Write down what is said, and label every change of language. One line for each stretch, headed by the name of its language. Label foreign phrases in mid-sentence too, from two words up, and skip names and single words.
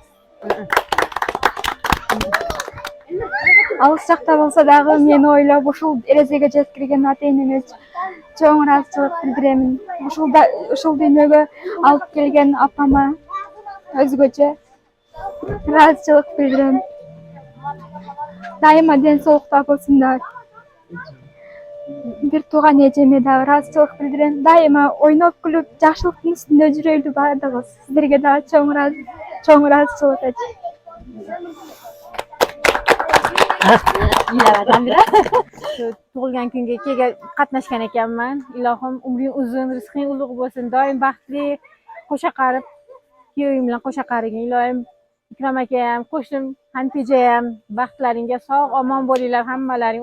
Kyrgyz: алыс жакта болсо дагы мени ойлоп ушул эрежеге жеткирген ата-энеме чоң ыраазычылык билдиремин ушул дүйнөгө алып келген апама өзгөчө ыраазычылык билдирем дайыма ден соолукта болсундар бир тууган эжеме дагы ыраазычылык билдирем дайыма ойноп күлүп жакшылыктын үстүндө жүрөлү баардыгыбыз сиздерге дагы чоң ыраазычылык эжем
Uzbek: Tug'ilgan kunga qatnashgan ekanman. Ilohim umring uzun, rizqing ulug' bo'lsin. Doim baxtli qo'sha qarib, kuyoving bilan qo'sha qarigin. Ilohim Ikrom akam, qo'shnim Hanfijayam baxtlaringga sog' omon bo'linglar hammalaring.